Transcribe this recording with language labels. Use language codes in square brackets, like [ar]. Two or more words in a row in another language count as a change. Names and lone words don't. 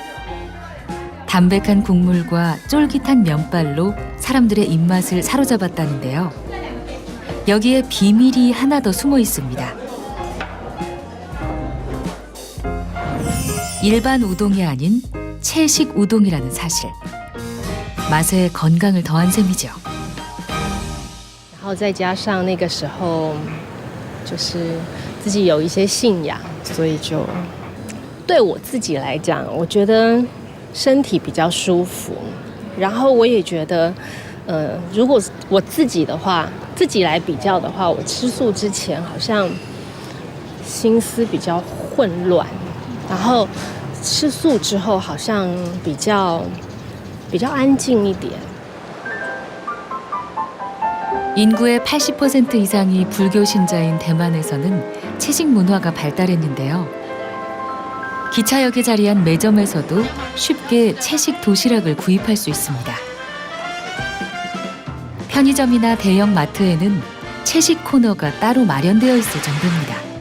[ko] 담백한 국물과 쫄깃한 면발로 사람들의 입맛을 사로잡았다는데요. 여기에 비밀이 하나 더 숨어 있습니다. 일반 우동이 아닌 채식 우동이라는 사실. 맛에 건강을 더한 셈이죠. [zh] 然后再加上那个时候就是自己有一些信仰，所以就对我自己来讲，我觉得身体比较舒服。然后我也觉得，如果我自己的话，自己来比较的话，我吃素之前好像心思比较混乱，然后吃素之后好像比较安静一点。 [ko] 인구의 80% 이상이 불교 신자인 대만에서는 채식 문화가 발달했는데요. 기차역에 자리한 매점에서도 쉽게 채식 도시락을 구입할 수 있습니다. 편의점이나 대형 마트에는 채식 코너가 따로 마련되어 있을 정도입니다.